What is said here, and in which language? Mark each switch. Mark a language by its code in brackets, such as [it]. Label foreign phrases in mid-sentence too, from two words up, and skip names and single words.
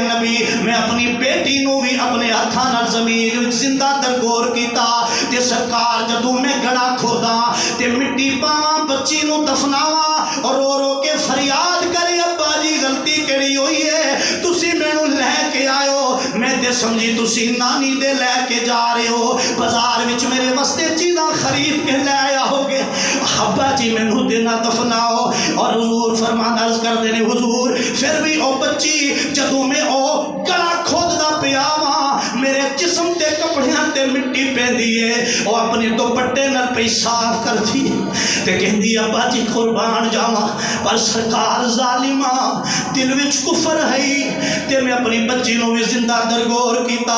[pa] نبی میں اپنی بیٹی نو بھی اپنے ہاتھاں نال زمین زندہ درگور کیتا تے سرکار جدوں میں گڑا کھودا تے مٹی پاواں بچی نو دفناواں اور رو رو کے فریاد کرے ابا جی غلطی کیڑی ہوئی ہے، تسی مینوں لے کے آئو، میں تے سمجھی تسی نانی دے لے کے جا رہے ہو، بازار وچ میرے واسطے چیزاں خرید کے لے آیا ہوگے۔ ابا جی مینوں دینا دفناؤ۔ اور حضور فرمان عرض کر دینے حضور پھر بھی او بچی جدوں میں او گلا کھوددا پیا وا میرے جسم تے کپڑیاں تے مٹی پیندی ہے او اپنے دوپٹے نال پئی صاف کردی تے کہندی ابا جی قربان جاوا پر سرکار ظالما دل وچ کفر ہے تے میں اپنی بچی نوں بھی زندہ درگور کیتا.